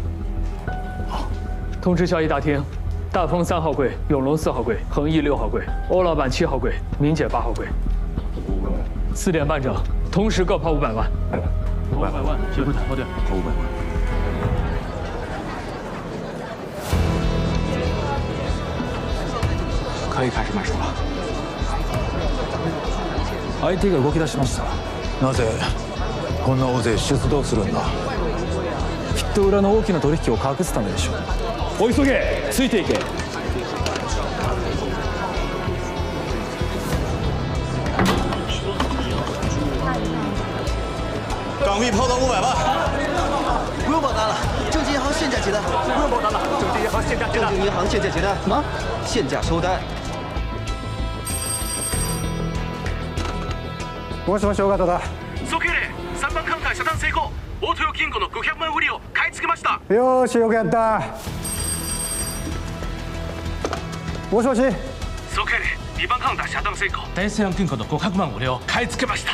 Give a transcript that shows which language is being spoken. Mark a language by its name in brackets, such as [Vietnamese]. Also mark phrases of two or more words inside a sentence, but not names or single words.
[Chinese] 通知交易大厅，大丰3号柜、永隆4号柜、恒毅6号柜、欧老板7号柜、明姐8号柜。4点半整，同时各抛500万。500万，结果抛掉，抛500万。可以开始卖出了。 [Japanese] 相手が動き出しました。なぜこんな大勢出動するんだ。きっと裏の大きな取引を隠すためでしょう。お急げ、ついていけ。 [Chinese] 港币抛到500万，不用保单了，正金银行现价结单。不用保单了，正金银行现价结单。正金银行现价结单。什么？现价收单。 [Japanese] もしもし、尾形だ。総経理、3番カウンター遮断成功。大豊金庫の500万売りを買い付けました。よーし、よくやった。もしもし。総経理、2番カウンター遮断成功。大西洋金庫の500万売りを買い付けました。